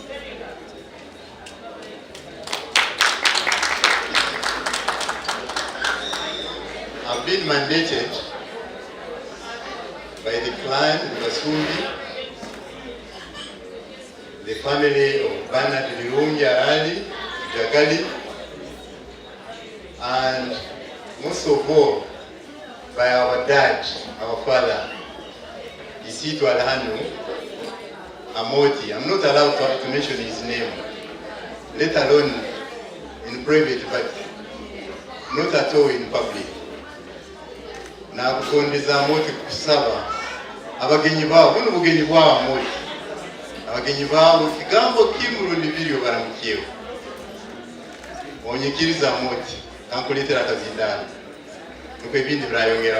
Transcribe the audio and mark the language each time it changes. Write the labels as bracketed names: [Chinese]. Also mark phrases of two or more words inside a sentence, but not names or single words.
[English] I've been mandated by the clan Basumbi, the family of Bernard Birungi Arali Rujagali, and most of all by our dad, our father, Isitu Alhanu Amoti. I'm not allowed to mention his name, let alone in private, but not at all in public. [Tooro] Na kukondeza Amoti kusaba abagenyi bawo buno bugenyi bwa Amoti, abagenyi bawo kigambo kimulundi biri baramukyewo onyikiriza Amoti kankuletera akazindani nuko ebindi birayongeraho.